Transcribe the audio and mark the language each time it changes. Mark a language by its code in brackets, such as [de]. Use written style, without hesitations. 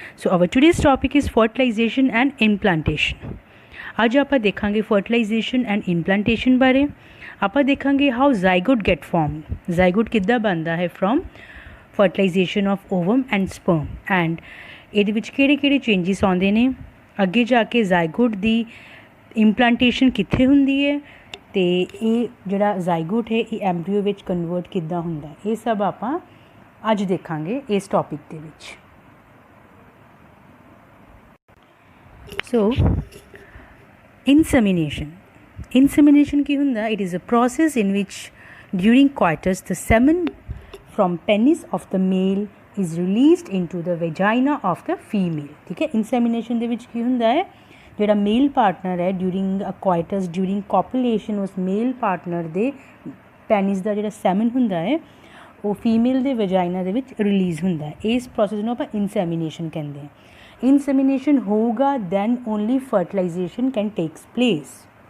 [en] So our today's topic is fertilization and implantation. [pa] आज ਆਪਾਂ ਦੇਖਾਂਗੇ [en] fertilization and implantation [pa] ਬਾਰੇ। ਆਪਾਂ ਦੇਖਾਂਗੇ [en] how zygote get formed. [pa] Zygote ਕਿੱਦਾਂ ਬਣਦਾ ਹੈ [en] from fertilization of ovum and sperm [pa] and ਇਹਦੇ ਵਿੱਚ ਕਿਹੜੇ ਚੇਂਜਸ ਆਉਂਦੇ ਨੇ। ਅੱਗੇ ਜਾ ਕੇ zygote ਦੀ implantation ਕਿੱਥੇ ਹੁੰਦੀ ਹੈ ਤੇ ਇਹ ਜਿਹੜਾ zygote ਹੈ ਇਹ ਐਮਬ੍ਰੀਓ ਵਿੱਚ ਕਨਵਰਟ ਕਿੱਦਾਂ ਹੁੰਦਾ ਹੈ। ਇਹ ਸਭ ਆਪਾਂ ਅੱਜ ਦੇਖਾਂਗੇ ਇਸ ਟੌਪਿਕ ਦੇ ਵਿੱਚ। [en] So, insemination. Insemination [pa] ਕੀ ਹੁੰਦਾ? [en] It is a process in which during coitus the semen from penis of the male is released into the vagina of the female. [pa] ठीक है, insemination ਦੇ ਵਿੱਚ ਕੀ ਹੁੰਦਾ ਹੈ? ਜਿਹੜਾ ਮੇਲ ਪਾਰਟਨਰ ਹੈ [en] during a coitus during copulation [pa] ਉਸ ਮੇਲ ਪਾਰਟਨਰ ਦੇ ਪੈਨਿਸ ਦਾ ਜਿਹੜਾ ਸੈਮਨ ਹੁੰਦਾ ਹੈ ਉਹ ਫੀਮੇਲ ਦੇ ਵਜਾਈਨਾ ਦੇ ਵਿੱਚ ਰਿਲੀਜ਼ ਹੁੰਦਾ ਹੈ। ਇਸ ਪ੍ਰੋਸੈਸ ਨੂੰ ਆਪਾਂ ਇਨਸੈਮੀਨੇਸ਼ਨ ਕਹਿੰਦੇ ਹਾਂ। [en] insemination [pa] ਹੋਊਗਾ [en] then only fertilization can takes place।